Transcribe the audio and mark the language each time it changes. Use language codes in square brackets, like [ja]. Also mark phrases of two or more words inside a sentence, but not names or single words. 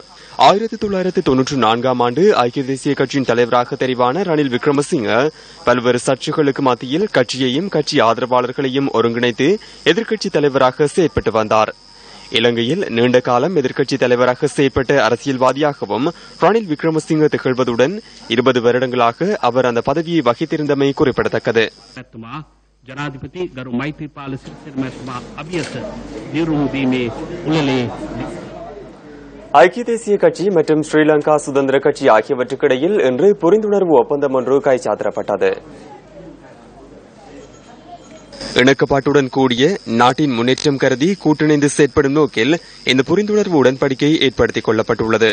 [ta] 1994ஆம் ஆண்டு ஐக்கிய தேசிய கட்சியின் தலைவராக தெரிவான ரணில் விக்ரமசிங்க பல்வேறு சர்ச்சைகளுக்கு மத்தியில் கட்சியையும் கட்சி ஆதரவாளர்களையும் ஒருங்கிணைத்து எதிர்க்கட்சித் தலைவராக செயற்பட்டு வந்தார். இலங்கையில் நீண்ட காலம் எதிர்க்கட்சித் தலைவராக செயற்பட்ட அரசியல்வாதியாகவும் ரணில் விக்ரமசிங்க திகழ்வதுடன் 20 வருடங்களாக அவர் அந்த பதவியை வகித்திருந்தமை குறிப்பிடத்தக்கது. [si] ජනාධිපති ගරු මෛත්‍රීපාල සිරිසේන මහත්මයා අභියස දිරුම් දීමේ උළෙලේ [ta] ஐக்கிய தேசிய கட்சி மற்றும் ஸ்ரீலங்கா சுதந்திர கட்சி ஆகியவற்றுக்கிடையில் இன்று புரிந்துணர்வு ஒப்பந்தம் ஒன்று கைச்சாத்திடப்பட்டது. இணக்கப்பாட்டுடன் கூடிய நாட்டின் முன்னேற்றம் கருதி கூட்டிணைந்து செயற்படும் நோக்கில் இந்த புரிந்துணர்வு உடன்படிக்கை ஏற்படுத்திக் கொள்ளப்பட்டுள்ளது.